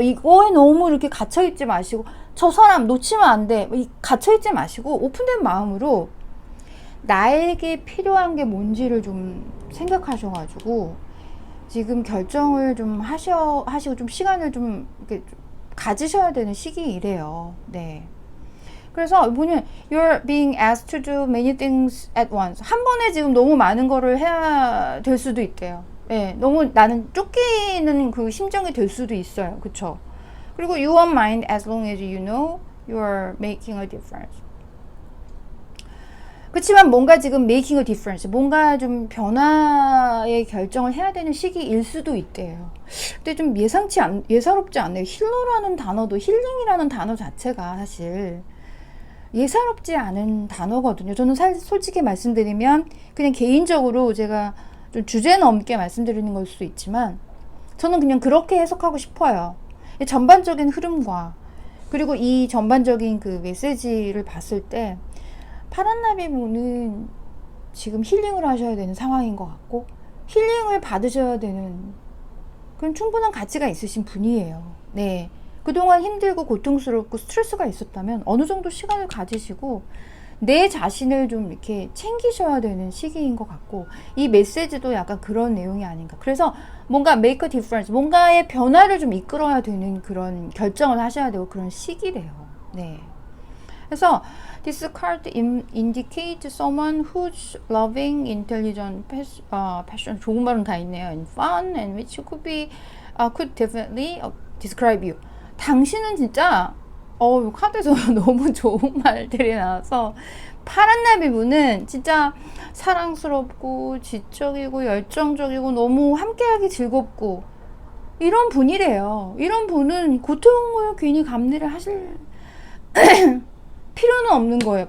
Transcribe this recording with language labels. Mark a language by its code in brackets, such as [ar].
[ko] 이거에 너무 이렇게 갇혀있지 마시고, 저 사람 놓치면 안 돼. 갇혀있지 마시고, 오픈된 마음으로 나에게 필요한 게 뭔지를 좀 생각하셔가지고, 지금 결정을 좀 하시고 좀 시간을 좀 이렇게 가지셔야 되는 시기이래요. 네. 그래서 이분은 [en] You're being asked to do many things at once. [ko] 한 번에 지금 너무 많은 거를 해야 될 수도 있대요. 네, 너무 나는 쫓기는 그 심정이 될 수도 있어요. 그쵸? 그리고 [en] You won't mind as long as you know you're making a difference. [ko] 그렇지만 뭔가 지금 [en] making a difference, [ko] 뭔가 좀 변화의 결정을 해야 되는 시기일 수도 있대요. 근데 좀 예사롭지 않네요. 힐러라는 단어도, 힐링이라는 단어 자체가 사실 예사롭지 않은 단어거든요. 저는 솔직히 말씀드리면 그냥 개인적으로 제가 좀 주제 넘게 말씀드리는 걸 수도 있지만 저는 그냥 그렇게 해석하고 싶어요. 전반적인 흐름과 그리고 이 전반적인 그 메시지를 봤을 때 파란나비 분은 지금 힐링을 하셔야 되는 상황인 것 같고 힐링을 받으셔야 되는 그런 충분한 가치가 있으신 분이에요. 네. 그동안 힘들고 고통스럽고 스트레스가 있었다면 어느 정도 시간을 가지시고 내 자신을 좀 이렇게 챙기셔야 되는 시기인 것 같고 이 메시지도 약간 그런 내용이 아닌가. 그래서 뭔가 [en] make a difference, [ko] 뭔가의 변화를 좀 이끌어야 되는 그런 결정을 하셔야 되고 그런 시기래요. 네. [en] 그래서 this card indicates someone who's loving, intelligent, passion, [ko] 좋은 말은 다 있네요. [en] and fun, and which could definitely describe you. [ko] 당신은 진짜 이 카드에서 너무 좋은 말들이 나와서 파란 나비분은 진짜 사랑스럽고 지적이고 열정적이고 너무 함께하기 즐겁고 이런 분이래요. 이런 분은 고통을 괜히 감내를 하실 필요는 없는 거예요.